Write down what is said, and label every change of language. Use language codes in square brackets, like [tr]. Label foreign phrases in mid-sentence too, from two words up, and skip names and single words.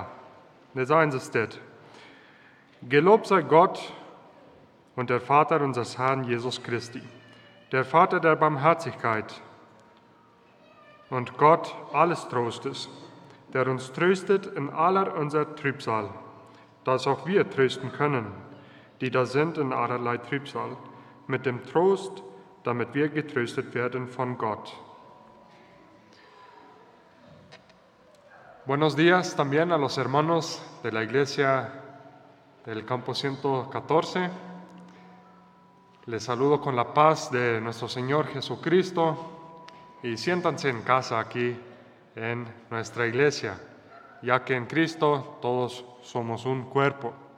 [de] Das eine ist das: Gelobt sei Gott und der Vater unseres Herrn Jesus Christi, der Vater der Barmherzigkeit und Gott alles Trostes, der uns tröstet in aller unserer Trübsal, dass auch wir trösten können, die da sind in allerlei Trübsal, mit dem Trost, damit wir getröstet werden von Gott. [es] Buenos días también a los hermanos de la iglesia del campo 114. Les saludo con la paz de nuestro Señor Jesucristo y siéntanse en casa aquí en nuestra iglesia, ya que en Cristo todos somos un cuerpo.